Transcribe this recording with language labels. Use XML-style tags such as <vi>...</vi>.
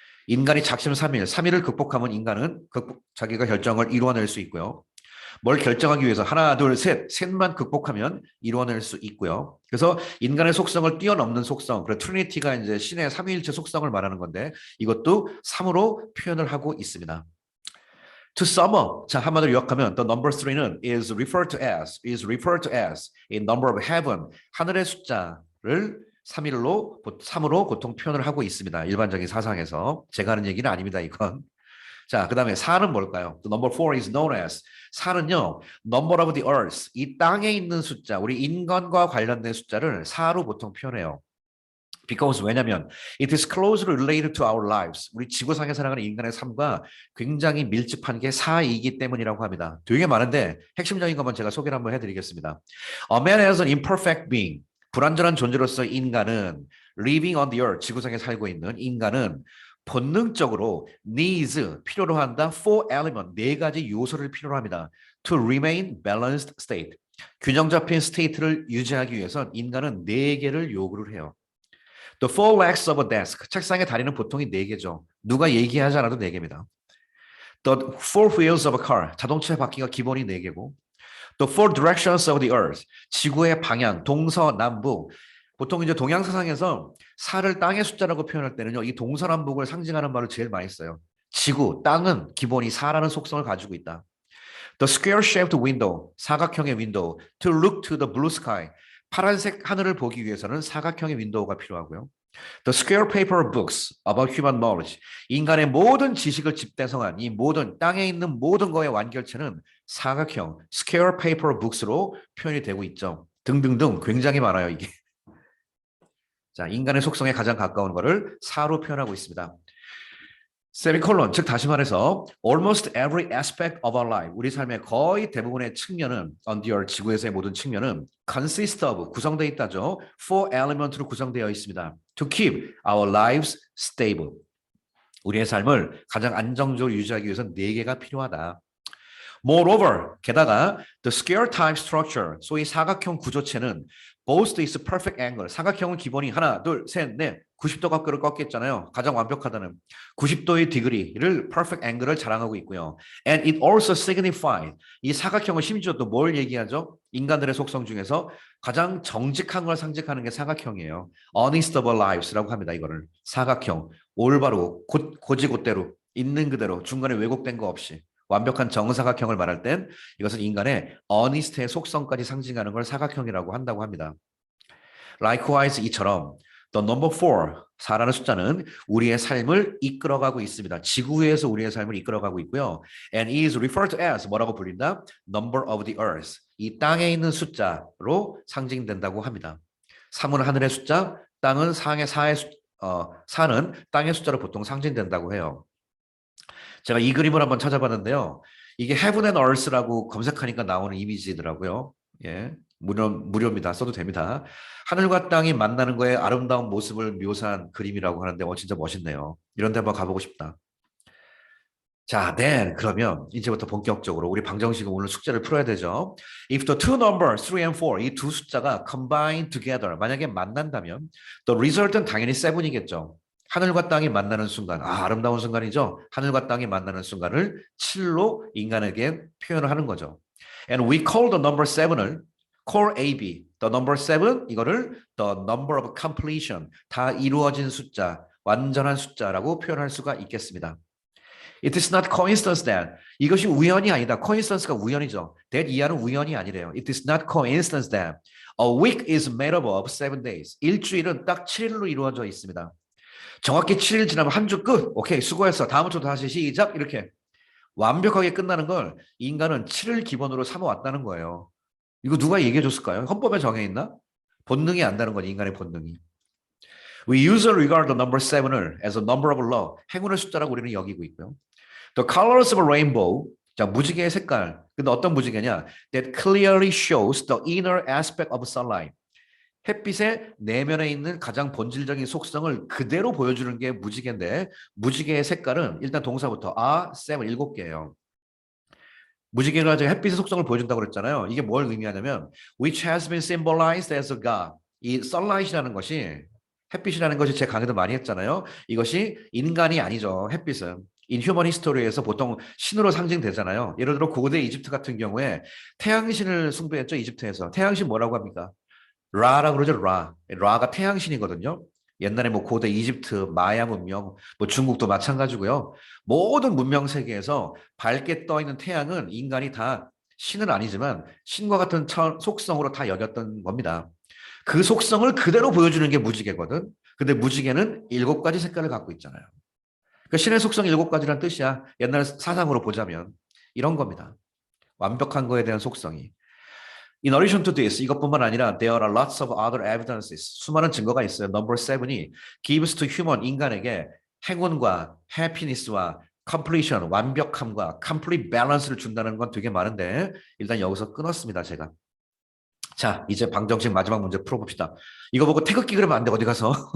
<ko>인간이 작심삼일, 3일을 극복하면 인간은 자기가 결정을 이루어낼 수 있고요. 뭘 결정하기 위해서 하나, 둘, 셋만 극복하면 이루어낼 수 있고요. 그래서 인간의 속성을 뛰어넘는 속성, 그래서 트리니티가 이제 신의 삼위일체 속성을 말하는 건데 이것도 3으로 표현을 하고 있습니다.</ko> <en>To sum up,</en> <ko>자 한마디로 요약하면</ko> <en>the number 3는 is referred to as a number of heaven,</en> <ko>하늘의 숫자를 3으로 보통 표현을 하고 있습니다. 일반적인 사상에서. 제가 하는 얘기는 아닙니다, 이건. 자, 그 다음에 4는 뭘까요?</ko> <en>The number 4 is known as</en> <ko>4는요,</ko> <en>number of the earth,</en> <ko>이 땅에 있는 숫자, 우리 인간과 관련된 숫자를 4로 보통 표현해요.</ko> <en>Because</en> <ko>왜냐면</ko> <en>it is closely related to our lives.</en> <ko>우리 지구상에 살아가는 인간의 삶과 굉장히 밀집한 게 4이기 때문이라고 합니다. 되게 많은데 핵심적인 것만 제가 소개를 한번 해드리겠습니다.</ko> <en>A man as an imperfect being.</en> <ko>불완전한 존재로서 인간은</ko> <en>living on the earth,</en> <ko>지구상에 살고 있는 인간은 본능적으로</ko> <en>needs,</en> <ko>필요로 한다,</ko> <en>4 element,</en> <ko>4가지 요소를 필요로 합니다.</ko> <en>To remain balanced state.</en> <ko>균형 잡힌 스테이트를 유지하기 위해선 인간은 4개를 요구를 해요.</ko> <en>The four legs of a desk.</en> <ko>책상의 다리는 보통이 4개죠. 누가 얘기하지 않아도 4개입니다.</ko> <en>The four wheels of a car.</en> <ko>자동차의 바퀴가 기본이 4개고.</ko> <en>The four directions of the earth.</en> <ko>지구의 방향, 동서남북. 보통 이제 동양사상에서 사를 땅의 숫자라고 표현할 때는요, 이 동서남북을 상징하는 말을 제일 많이 써요. 지구, 땅은 기본이 4라는 속성을 가지고 있다.</ko> <en>The square-shaped window,</en> <ko>사각형의 윈도우.</ko> <en>To look to the blue sky.</en> <ko>파란색 하늘을 보기 위해서는 사각형의 윈도우가 필요하고요.</ko> <en>The square paper books about human knowledge.</en> <ko>인간의 모든 지식을 집대성한 이 모든 땅에 있는 모든 거의 완결체는 사각형</ko> <en>square paper books</en> <ko>로 표현이 되고 있죠. 등등등 굉장히 많아요, 이게. 자, 인간의 속성에 가장 가까운 거를 4로 표현하고 있습니다. 세미콜론, 즉 다시 말해서</ko> <en>almost every aspect of our life,</en> <ko>우리 삶의 거의 대부분의 측면은</ko> <en>on the earth,</en> <ko>지구에서의 모든 측면은</ko> <en>consist of,</en> <ko>구성되어 있다죠.</ko> <en>4 element</en> <ko>로 구성되어 있습니다.</ko> <en>To keep our lives stable.</en> <ko>우리의 삶을 가장 안정적으로 유지하기 위해서는 4개가 필요하다.</ko> <en>Moreover,</en> <ko>게다가</ko> <en>the square type structure,</en> <ko>소위 사각형 구조체는</ko> <en>boasts its perfect angle.</en> <ko>사각형은 기본이 하나, 둘, 셋, 넷, 90도 각도를 꺾겠잖아요. 가장 완벽하다는 90도의 디그리를</ko> <en>perfect angle</en> <ko>를 자랑하고 있고요.</ko> <en>And it also signifies,</en> <ko>이 사각형은 심지어 또 뭘 얘기하죠? 인간들의 속성 중에서 가장 정직한 걸 상징하는 게 사각형이에요.</ko> <en>Honest of our lives</en> <ko>라고 합니다. 이거를 사각형, 올바로 고지곳대로 있는 그대로 중간에 왜곡된 거 없이 완벽한 정사각형을 말할 땐 이것은 인간의 honest의 속성까지 상징하는 걸 사각형이라고 한다고 합니다.</ko> <en>Likewise,</en> <ko>이처럼</ko> <en>the number 4</en> <ko>라는 숫자는 우리의 삶을 이끌어가고 있습니다. 지구 위에서 우리의 삶을 이끌어가고 있고요.</ko> <en>And is referred to as</en> <ko>뭐라고 불린다?</ko> <en>Number of the earth.</en> <ko>이 땅에 있는 숫자로 상징된다고 합니다. 3은 하늘의 숫자, 땅은 사는 땅의 숫자로 보통 상징된다고 해요. 제가 이 그림을 한번 찾아봤는데요. 이게 Heaven and Earth라고 검색하니까 나오는 이미지더라고요. 예. 무료입니다. 써도 됩니다. 하늘과 땅이 만나는 거에 아름다운 모습을 묘사한 그림이라고 하는데 진짜 멋있네요. 이런 데 한번 가보고 싶다. 자,</ko> <en>then</en> <ko>그러면 이제부터 본격적으로 우리 방정식은 오늘 숙제를 풀어야 되죠.</ko> <en>If the two numbers 3 and 4</en> <ko>이 두 숫자가</ko> <en>combine together</en> <ko>만약에 만난다면</ko> <en>the result은</en> <ko>당연히 7이겠죠. 하늘과 땅이 만나는 순간, 아름다운 순간이죠. 하늘과 땅이 만나는 순간을 7로 인간에게 표현을 하는 거죠.</ko> <en>And we call the number 7을 call AB, the number 7 이거를 the number of completion</en> <ko>다 이루어진 숫자, 완전한 숫자라고 표현할 수가 있겠습니다.</ko> <en>It is not coincidence that</en> <ko>이것이 우연이 아니다. coincidence가 우연이죠. that 이하는 우연이 아니래요.</ko> <en>It is not coincidence that a week is made up of 7 days.</en> <ko>일주일은 딱 7일로 이루어져 있습니다. 정확히 7일 지나면 한 주 끝. 오케이, 수고했어. 다음부터 다시 시작. 이렇게 완벽하게 끝나는 걸 인간은 7일 기본으로 삼아왔다는 거예요. 이거 누가 얘기해 줬을까요? 헌법에 정해 있나? 본능이 안다는 건 인간의 본능이.</ko> <en>We usually regard the number 7을 as a number of law,</en> <ko>행운의 숫자라고 우리는 여기고 있고요.</ko> <en>The colors of a rainbow,</en> <ko>자, 무지개의 색깔. 근데 어떤 무지개냐?</ko> <en>That clearly shows the inner aspect of sunlight.</en> <ko>햇빛의 내면에 있는 가장 본질적인 속성을 그대로 보여주는 게 무지개인데 무지개의 색깔은 일단 동사부터 7, 7개예요. 무지개가 햇빛의 속성을 보여준다고 그랬잖아요. 이게 뭘 의미하냐면</ko> <en>which has been symbolized as a god.</en> <ko>이 sunlight이라는 것이 햇빛이라는 것이 제 강의도 많이 했잖아요. 이것이 인간이 아니죠. 햇빛은.</ko> <en>In human history</en> <ko>에서 보통 신으로 상징되잖아요. 예를 들어 고대 이집트 같은 경우에 태양신을 숭배했죠. 이집트에서. 태양신 뭐라고 합니까? 라라고 그러죠. 라가 태양신이거든요. 옛날에 뭐 고대 이집트, 마야 문명, 뭐 중국도 마찬가지고요. 모든 문명 세계에서 밝게 떠 있는 태양은 인간이 다 신은 아니지만 신과 같은 속성으로 다 여겼던 겁니다. 그 속성을 그대로 보여주는 게 무지개거든. 근데 무지개는 7가지 색깔을 갖고 있잖아요. 그러니까 신의 속성 7가지란 뜻이야. 옛날 사상으로 보자면 이런 겁니다. 완벽한 거에 대한 속성이.</ko> <en>In addition to this,</en> <ko>이것뿐만 아니라</ko> <en>there are lots of other evidences.</en> <ko>수많은 증거가 있어요. Number 7이</ko> <en>gives to human,</en> <ko>인간에게 행운과 happiness와 completion, 완벽함과</ko> <en>complete balance</en> <ko>를 준다는 건 되게 많은데 일단 여기서 끊었습니다, 제가. 자, 이제 방정식 마지막 문제 풀어봅시다. 이거 보고 태극기 그리면 안 돼, 어디 가서.</ko>